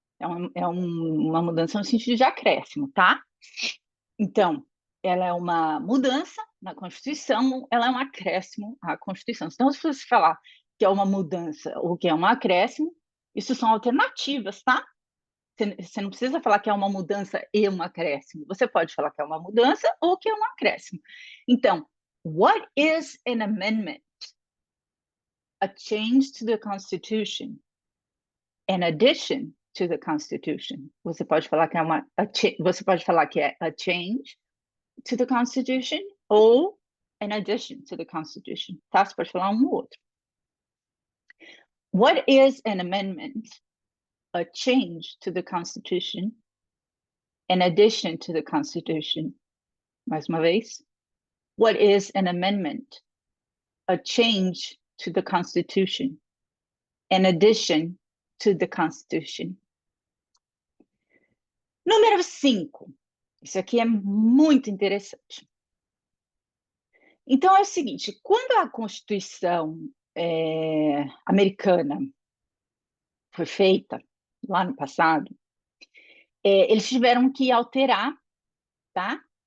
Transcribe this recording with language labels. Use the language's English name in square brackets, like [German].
[Portuguese] uma mudança no sentido de acréscimo, tá? Então, ela é uma mudança na Constituição, ela é um acréscimo à Constituição. Então, se você falar que é uma mudança ou que é um acréscimo, isso são alternativas, tá? Você não precisa falar que é uma mudança e um acréscimo. Você pode falar que é uma mudança ou que é um acréscimo. [English] Então, what is an amendment? A change to the Constitution, an addition to the Constitution. [Portuguese] Você pode falar que é você pode falar que é [English] a change to the Constitution [Portuguese] ou [English] an addition to the Constitution, [Portuguese] tá? Você pode falar um ou outro. [English] What is an amendment? A change to the Constitution, an addition to the Constitution. [Portuguese] Mais uma vez. [English] What is an amendment? A change to the Constitution, an addition to the Constitution. [Portuguese] Número 5. Isso aqui é muito interessante. Então, é o seguinte, quando a Constituição americana foi feita, lá no passado, eles tiveram que alterar, tá?